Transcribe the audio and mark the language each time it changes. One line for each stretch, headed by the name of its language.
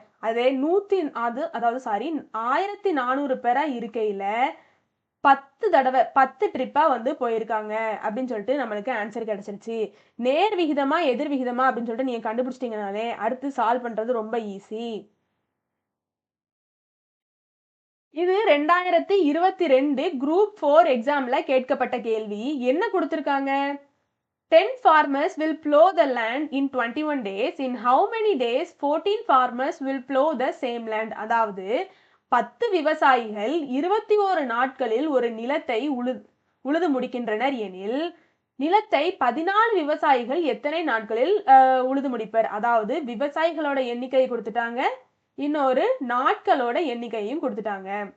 Tamil: அதே 1400 பேரா இருக்கையில 10 தடவை 10 ட்ரிப்பா வந்து போயிருக்காங்க அப்படின்னு சொல்லிட்டு நம்மளுக்கு ஆன்சர் கிடைச்சிருச்சு. நேர் விகிதமா எதிர் விகிதமா அப்படின்னு சொல்லிட்டு நீங்க கண்டுபிடிச்சிட்டீங்கனாலே அடுத்து சால்வ் பண்றது ரொம்ப ஈஸி. இது 2022 குரூப் 4 எக்ஸாம்ல கேட்கப்பட்ட கேள்வி. என்ன கொடுத்திருக்காங்க?
English: 10 farmers will plow the land in 21 days. In how many days 14 farmers will plow the same land?
Tamil: அதாவது 10 விவசாயிகள் 21 நாட்களில் ஒரு நிலத்தை உழுது முடிக்கின்றனர் எனில் நிலத்தை 14 விவசாயிகள் எத்தனை நாட்களில் உழுது முடிப்பர்? அதாவது விவசாயிகளோட எண்ணிக்கையை கொடுத்துட்டாங்க, இன்னொரு நாட்களோட எண்ணிக்கையும் கொடுத்துட்டாங்க.